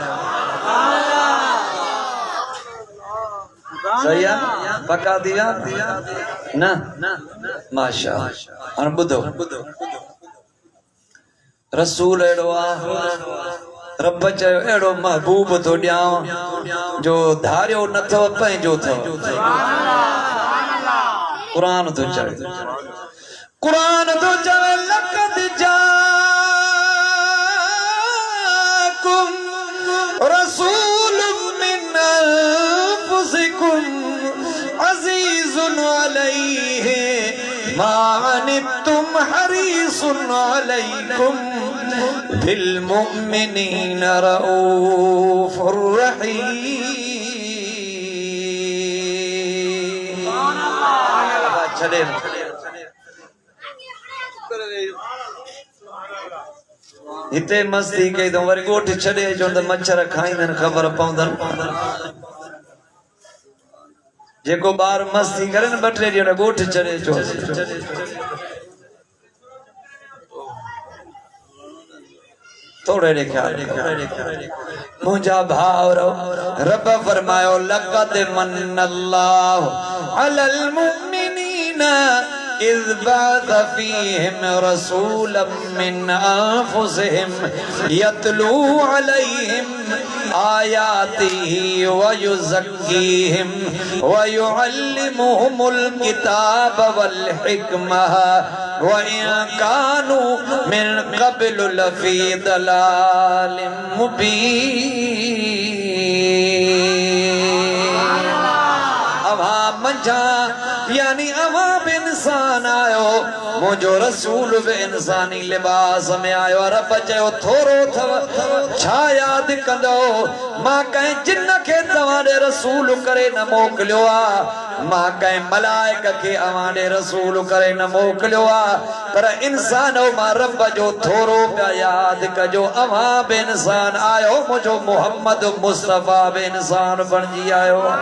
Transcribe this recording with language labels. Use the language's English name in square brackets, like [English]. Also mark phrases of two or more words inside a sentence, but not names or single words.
[Sindhi] सही आहे पक्का थी विया न माशा हाणे ॿुधो रसूल अहिड़ो आहे रब चयो अहिड़ो महबूब थो ॾियांव जो धारियो नथो पंहिंजो अथव क़ुरान थो चवे क़ुरान थो चवे [Arabic] لقد رسول من أنفسكم عزيز عليه ما عنتم حريص عليكم بالمؤمنين رءوف رحيم [Sindhi] छॾे हिते मस्ती कई तो वरी ॻोठ छॾे अचो त मच्छर खाईंदनि ख़बर पवंदनि जेको ॿार मस्ती करे न 2-3 ॾींहं ॻोठ छॾे अचो थोड़े ॾे ख्याल मुंहिंजा भाउरो रब फरमायो लक़द [Arabic] منّ الله على المؤمنين إذ بعث فيهم رسولا من أنفسهم يتلو عليهم آياته ويزكيهم ويعلمهم الكتاب والحكمة وإن كانوا من قبل لفي ضلال مبين [Sindhi] अवां मंझा यानी अवां बि इंसान आयो मुंहिंजो रसूल बि इंसानी लिबास में आयो रब चयो थोरो अथव छा यादि कंदो मां कंहिं जिन खे तव्हां ॾे रसूल करे न मोकिलियो आहे मां कंहिं मलाइक खे अवां ॾे रसूल करे न मोकिलियो आहे पर इंसान मां रब जो थोरो पिया यादि कजो अवां बि इंसान आयो मुंहिंजो मोहम्मद मुस्तफ़ा बि इंसान बणिजी आयो